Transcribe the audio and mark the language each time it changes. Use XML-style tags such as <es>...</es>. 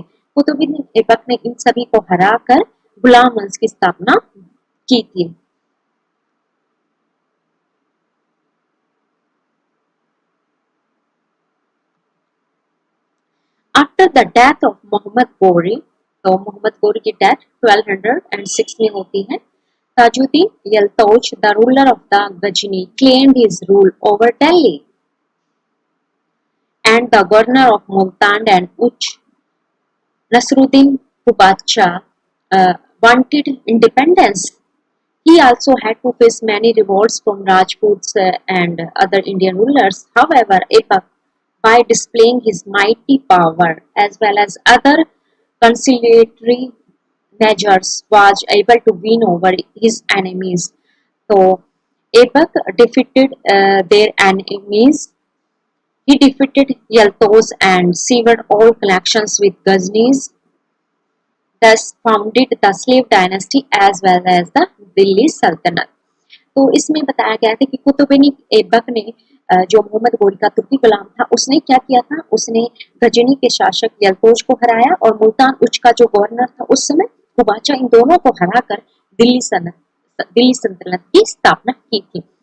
<hi>कुतुबुद्दीन ऐबक ने इन सभी को हराकर गुलाम वंश की स्थापना की थी।</hi> <en>After the death of Muhammad Ghori,</en> <hi>तो मोहम्मद गोरी की डेथ 1206 में होती है।</hi> <en>Tajuddin Yalduz, the ruler of the Ghazni, claimed his rule over Delhi, and the governor of Multan and Uch, Nasruddin Badsha, wanted independence. He also had to face many revolts from Rajputs and other Indian rulers. However, Aibak, by displaying his mighty power as well as other conciliatory measures, was able to win over his enemies. So, Aibak defeated their enemies. He defeated Yaltos and severed all connections with Ghaznis, thus founded the slave dynasty as well as the Delhi Sultanate.</en> <hi>तो इसमें बताया गया था कि कुतुबुद्दीन ऐबक ने जो मोहम्मद गोरी का तुर्की गुलाम था उसने क्या किया था, उसने गजनी के शासक यल्तोज को हराया और मुल्तान उच्च का जो गवर्नर था उस समय कुबाचा, इन दोनों को हराकर दिल्ली सल्तनत की स्थापना की थी।</hi>